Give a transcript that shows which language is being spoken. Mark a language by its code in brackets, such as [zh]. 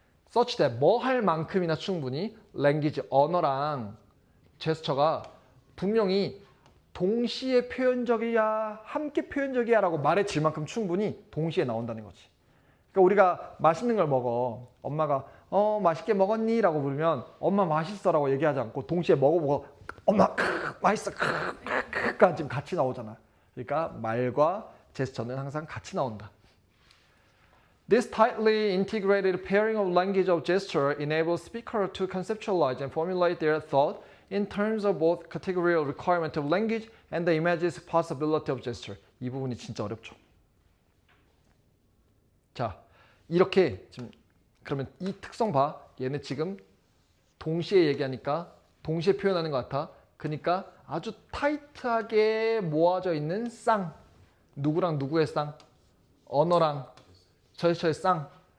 [en] such that [ko] 뭐 할 만큼이나 충분히 language, 언어랑 제스처가 분명히 동시에 표현적이야, 함께 표현적이야 라고 말해질 만큼 충분히 동시에 나온다는 거지. 그러니까 우리가 맛있는 걸 먹어. 엄마가 맛있게 먹었니? 라고 부르면 엄마 맛있어 라고 얘기하지 않고 동시에 먹어보고 엄마 맛있어 가 지금 같이 나오잖아. 그러니까 말과 제스처는 항상 같이 나온다. [en] This tightly integrated pairing of language of gesture enables speakers to conceptualize and formulate their thought in terms of both categorical requirement of language and the image's possibility of gesture. [ko] 이 부분이 진짜 어렵죠. 자, 이렇게 지금 그러면 이 특성 봐. 얘네 지금 동시에 얘기하니까 동시에 표현하는 것 같아. 그러니까 아주 타이트하게 모아져 있는 쌍. 누구랑 누구의 쌍? 언어랑 제스처의 쌍.